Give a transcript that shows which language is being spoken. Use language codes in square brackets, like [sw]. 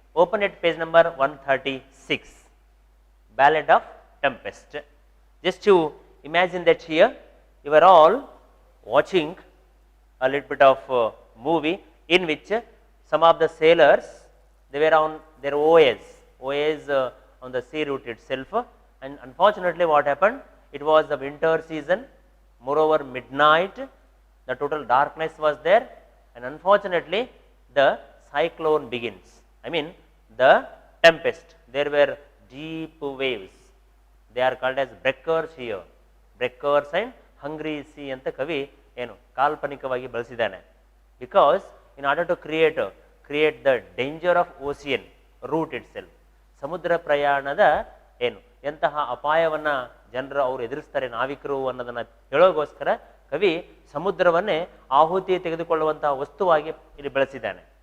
[en] Open at page number 136, Ballad of Tempest. Just to imagine that here you are all watching a little bit of movie in which some of the sailors, they were on their OAs on the sea route itself, and unfortunately what happened, it was the winter season, moreover midnight, the total darkness was there, and unfortunately the cyclone begins. I mean the tempest, there were deep waves, they are called as breakers here, breakers and hungry sea [kn] anta kavi ಏನು ಕಾಲ್ಪನಿಕವಾಗಿ ಬಳಸಿದ್ದಾನೆ. [en] because in order to create the danger of ocean root it self, [kn] ಸಮುದ್ರ ಪ್ರಯಾಣದ ಏನು ಎಂತಹ ಅಪಾಯವನ್ನು ಜನರು ಅವರು ಎದುರಿಸ್ತಾರೆ ನಾವಿಕರು ಅನ್ನೋದನ್ನು ಹೇಳೋಗೋಸ್ಕರ ಕವಿ ಸಮುದ್ರವನ್ನೇ ಆಹುತಿ ತೆಗೆದುಕೊಳ್ಳುವಂತಹ ವಸ್ತುವಾಗಿ ಇಲ್ಲಿ ಬಳಸಿದ್ದಾನೆ.